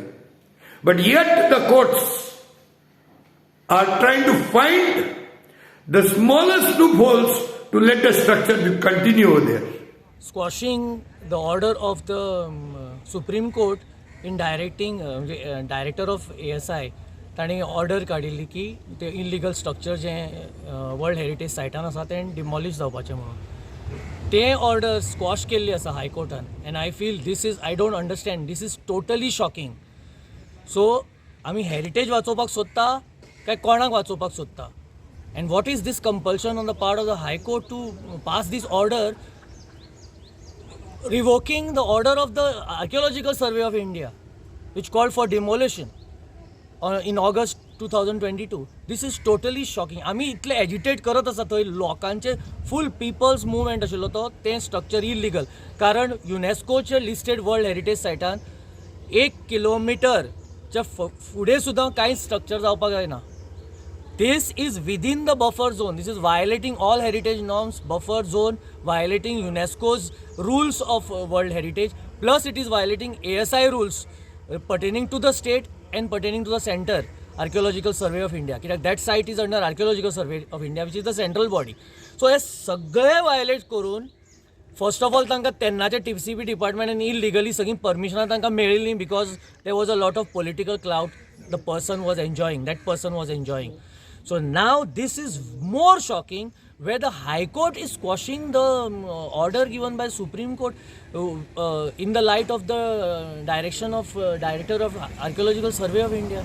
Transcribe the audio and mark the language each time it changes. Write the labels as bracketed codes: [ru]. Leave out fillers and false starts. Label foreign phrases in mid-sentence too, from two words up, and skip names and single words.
[en] But yet the courts are trying to find the smallest loopholes to let the structure continue over there. Squashing the order of the Supreme Court in directing director of ASI [kok] ताणी ऑर्डर काडिल्ली की ते इल्लिगल स्ट्रक्चर जे वर्ल्ड हेरिटेज सायटान आसा तें डिमॉलिश जावपाचें म्हणून ते ऑर्डर स्क्वॉश केल्ली आसा हायकोर्टान [en] and I feel this is I don't understand this is totally shocking so [kok] आमी हेरिटेज वाचोवपाक सोदता काय कोणाक वाचोवपाक सोदता [en] and what is this compulsion on the part of the High Court to pass this order revoking the order of the Archaeological Survey of India which called for demolition in August 2022. This is totally shocking. [kok] आमी इतले एजिटेट करत आसा थंय लोकांचे [en] full people's movement [kok] आशिल्लो तो तें स्ट्रक्चर इल्लिगल कारण युनेस्कोचे लिस्टेड [en] world heritage [kok] सायटान 1 किलोमिटरच्या फुडें सुद्दां कांय स्ट्रक्चर जावपाक जायना. [en] This is within the buffer zone. This is violating all heritage norms, buffer zone, violating UNESCO's rules of world heritage, plus it is violating ASI rules pertaining to the state and pertaining to the center Archaeological Survey of India. That site is under Archaeological Survey of India, which is the central body. So [kok] हे सगळे वायलेट करून [en] first of all [kok] तांकां तेन्नाच्या TCP डिपार्टमेंटान इलिगली सगळी परमिशनां तांकां मेळिल्लीं [en] because there was a lot of political clout the person was enjoying that person was enjoying दॅट पर्सन वॉज एन्जॉयींग. So now this is more shocking where the High Court is squashing the order given by Supreme Court in the light of the direction of Director of Archaeological Survey of India.